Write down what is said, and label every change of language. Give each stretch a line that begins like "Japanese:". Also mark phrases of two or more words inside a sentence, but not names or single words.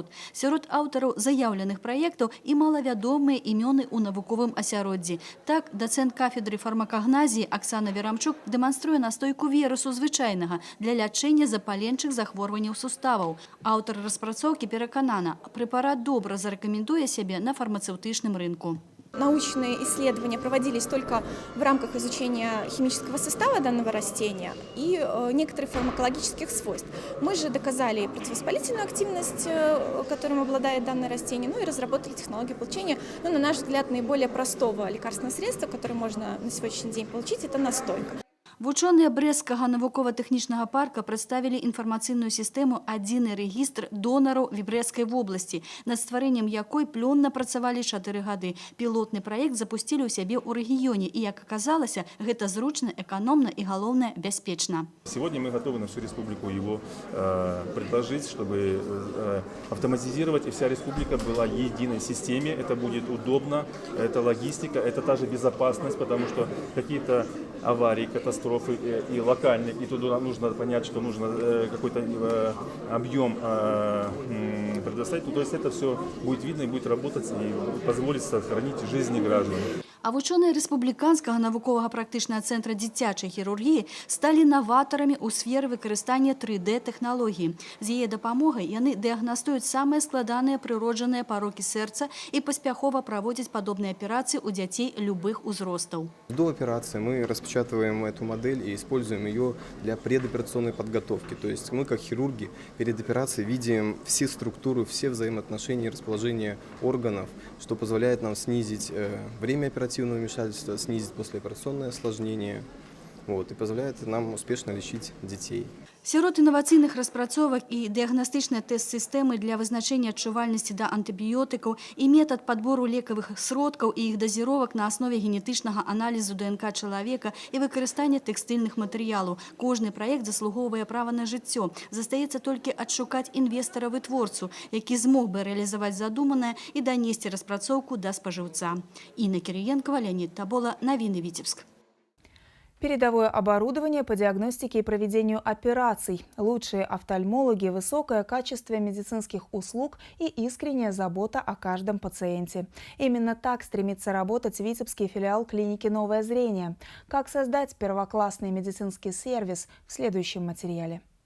Belarusian: Сярод аўтараў заяўленых праектаў і малавядомыя імёны ў навуковым асяроддзі. Так, дацэнт кафедры фармакагназіі Аксана Верамчук дэманструе настойку вірусу звычайнага для лячэння запаленчых захворванняў суставаў. Аўтар распрацоўкі пераканана, прэпарат добра зарэкамендуе сябе на фармацэўтычным рынку.
Russian: Научные исследования проводились только в рамках изучения химического состава данного растения и некоторых фармакологических свойств. Мы же доказали противовоспалительную активность, которым обладает данное растение, ну и разработали технологию получения, ну, на наш взгляд, наиболее простого лекарственного средства, которое можно на сегодняшний день получить, это настойка.
Belarusian: Вучоныя Брэсцкага навукова-тэхнічнага парка прадставілі інфармацыйную сістэму «Адзіны рэгістр донараў Вібрэцкай вобласці», над стварэннем якой плённа працавалі 4 гады. Пілотны праект запусцілі ў сябе ў рэгіёне, і, як аказалася, гэта зручна, эканомна і, галоўнае, бяспечна.
Russian: Сегодня мы готовы на всю республику его предложить, чтобы автоматизировать, и вся республика была в единой системе. Это будет удобно, это логистика, это та же безопасность, потому что какие-то аварии, катастрофы и локальные, и туда нужно понять, что нужно какой-то объем предоставить. То есть это все будет видно и будет работать и позволит сохранить жизни граждан.
Belarusian: А вучоныя рэспубліканскага навуковага практычнага цэнтра дзіцячай хірургіі сталі наватарамі ў сферы выкарыстання 3D-тэхналогіі. З яе дапамогай яны дыягнастуюць самыя складаныя прыроджаныя парокі сэрца і паспяхова праводзяць падобныя аперацыі ў дзяцей любых узростаў. До операции мы распечатываем эту модель и используем ее для предоперационной подготовки. То есть мы, как хирурги, перед операцией видим все структуры, все взаимоотношения, расположение органов, что позволяет нам снизить время оперативного вмешательства, снизить послеоперационное осложнение, и позволяет нам успешно лечить детей. Сярод інавацыйных распрацовак і дыягнастычныя тэст-сістэмы для вызначэння адчувальнасці да антыбіётыкаў і метад падбору лекавых сродкаў і іх дазіровак на аснове генетычнага аналізу ДНК чалавека і выкарыстання тэкстыльных матэрыялаў. Кожны праект заслугоўвае права на жыццё. Застаецца толькі адшукаць інвестара-вытворцу, які змог бы рэалізаваць задуманае і данесці распрацоўку да спажыўца. Інна Кірыенкова, Леонид Табола, Навіны Витебск.
Russian: Передовое оборудование по диагностике и проведению операций, лучшие офтальмологи, высокое качество медицинских услуг и искренняя забота о каждом пациенте. Именно так стремится работать витебский филиал клиники «Новое зрение». Как создать первоклассный медицинский сервис в следующем материале.